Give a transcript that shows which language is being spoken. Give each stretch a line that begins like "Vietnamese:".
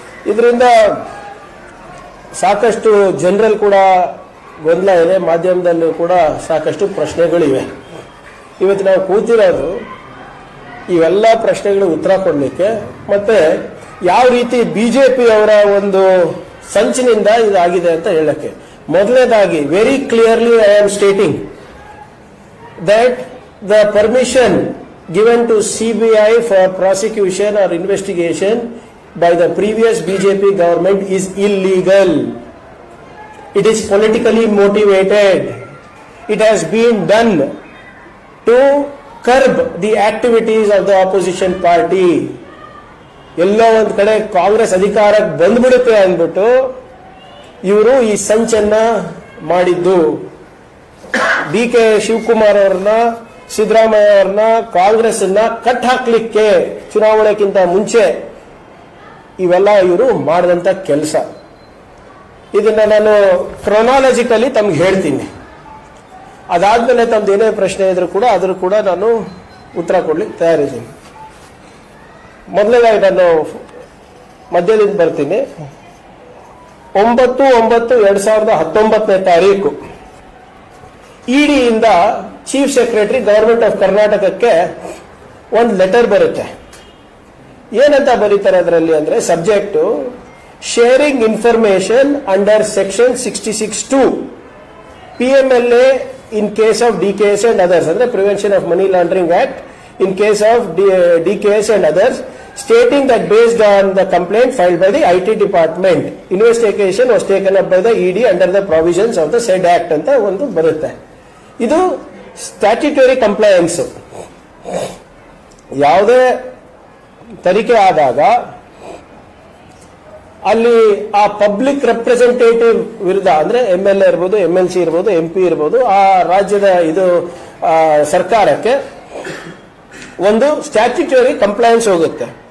Kannada: ಇದರಿಂದ ಸಾಕಷ್ಟು ಜನರಲ್ಲಿ ಕೂಡ ಗೊಂದಲ ಇದೆ, ಮಾಧ್ಯಮದಲ್ಲೂ ಕೂಡ ಸಾಕಷ್ಟು ಪ್ರಶ್ನೆಗಳಿವೆ. ಇವತ್ತು ನಾವು ಕೂತಿರೋದು ಇವೆಲ್ಲ ಪ್ರಶ್ನೆಗಳಿಗೆ ಉತ್ತರ ಕೊಡಲಿಕ್ಕೆ, ಮತ್ತೆ ಯಾವ ರೀತಿ ಬಿಜೆಪಿ ಅವರ ಒಂದು ಸಂಚಿನಿಂದ ಇದಾಗಿದೆ ಅಂತ ಹೇಳಕ್ಕೆ. ಮೊದಲನೇದಾಗಿ
English: Very clearly I am stating that the permission given to CBI for prosecution or investigation by the previous BJP government is illegal. It is politically motivated. It has been done to curb the activities of the opposition party.
Kannada: ಎಲ್ಲೋ ಒಂದ್ ಕಡೆ ಕಾಂಗ್ರೆಸ್ ಅಧಿಕಾರಕ್ಕೆ ಬಂದ್ಬಿಡುತ್ತೆ ಅಂದ್ಬಿಟ್ಟು ಇವರು ಈ ಸಂಚನ್ನ ಮಾಡಿದ್ದು. D K Shivakumar ಅವ್ರನ್ನ, ಸಿದ್ದರಾಮಯ್ಯ ಅವ್ರನ್ನ, ಕಾಂಗ್ರೆಸ್ ಅನ್ನ ಕಟ್ ಹಾಕ್ಲಿಕ್ಕೆ ಚುನಾವಣೆಗಿಂತ ಮುಂಚೆ ಇವೆಲ್ಲ ಇವರು ಮಾಡಿದಂತ ಕೆಲಸ. ಇದನ್ನ ನಾನು ಕ್ರೊನಾಲಜಿಕಲಿ ತಮ್ಗೆ ಹೇಳ್ತೀನಿ. ಅದಾದ್ಮೇಲೆ ತಮ್ದು ಏನೇ ಪ್ರಶ್ನೆ ಇದ್ರೂ ಕೂಡ ಅದ್ರ ಕೂಡ ನಾನು ಉತ್ತರ ಕೊಡ್ಲಿಕ್ಕೆ ತಯಾರಿದ್ದೀನಿ. ಮೊದಲನೇದಾಗಿ ನಾನು ಮಧ್ಯದಿಂದ ಬರ್ತೀನಿ. 9/9/2019 ತಾರೀಕು ಇಡಿಯಿಂದ ಚೀಫ್ ಸೆಕ್ರೆಟರಿ ಗವರ್ಮೆಂಟ್ ಆಫ್ ಕರ್ನಾಟಕಕ್ಕೆ ಒಂದು ಲೆಟರ್ ಬರುತ್ತೆ. ಏನಂತ ಬರೀತಾರೆ ಅದರಲ್ಲಿ ಅಂದ್ರೆ,
English: subject sharing information under section 66(2) PMLA in case of DKS and others,
Kannada: ಅಂದ್ರೆ
English: Prevention of Money Laundering Act, in case of DKS and others, stating that based on the complaint filed by the IT department, investigation was taken up by the ED under the provisions of the said act
Kannada: ಅಂತ ಒಂದು ಬರುತ್ತೆ. ಇದು
English: Statutory compliance.
Kannada: ಯಾವುದೇ ತನಿಖೆ ಆದಾಗ ಅಲ್ಲಿ ಆ public representative ವಿರುದ್ಧ, ಅಂದ್ರೆ MLA ಇರ್ಬೋದು, MLC ಇರ್ಬೋದು, MP ಇರ್ಬೋದು, ಆ ರಾಜ್ಯದ ಇದು ಸರ್ಕಾರಕ್ಕೆ ಒಂದು ಸ್ಟ್ಯಾಟ್ಯುಟರಿ ಕಂಪ್ಲೈನ್ಸ್ ಹೋಗುತ್ತೆ.